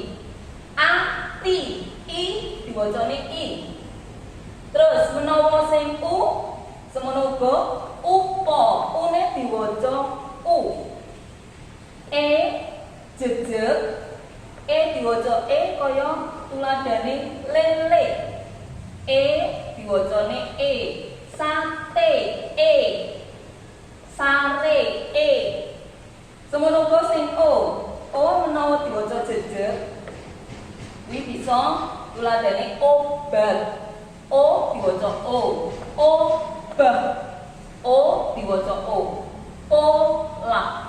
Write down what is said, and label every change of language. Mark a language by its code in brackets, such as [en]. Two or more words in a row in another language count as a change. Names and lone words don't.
[jv] Ati, I diwacane I. Terus menawa sing U semono uga upa, une diwaca U. E jejeg, E diwaca E kaya tuladhane lele. E diwacane E. Sate E. Sare E. Semono uga sing O. O menawa diwaca jejeg kuwi bisa tuladhane obat. O diwaca O. Obah. O diwaca O. Olah.